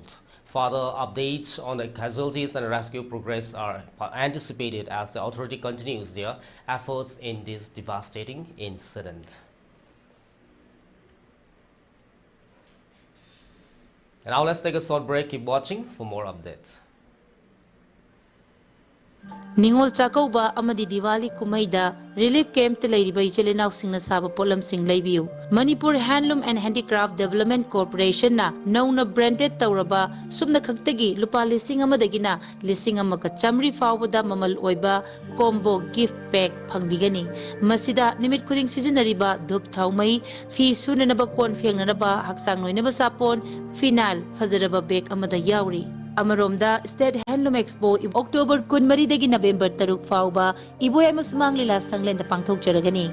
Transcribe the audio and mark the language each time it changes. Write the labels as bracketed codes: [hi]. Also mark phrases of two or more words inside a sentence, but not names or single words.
[en] Further updates on the casualties and rescue progress are anticipated as the authority continues their efforts in this devastating incident. And now let's take a short break. Keep watching for more updates. [mni] Ningol Chakkouba amadi Diwali kumaida [en] relief camp [mni] te leiriba ichelenaw singna saba polam sing leibiu. Manipur Handloom and Handicraft Development Corporation na nauna branded tauraba sumna khaktagi lupa lising amadagina lising amaka chamri fawbada mamal oiba [en] combo gift pack [mni] phangbigani. Masida nimit khuding sizinariba dhup thaumai fi sunanaba kon fengnanaba haksang loinaba sapon final fajaraba bag amada yauri. Amaromda State Handloom Expo October 13 November 3 fauba Iboy amasumang lila sanglen da pangthokjaragani.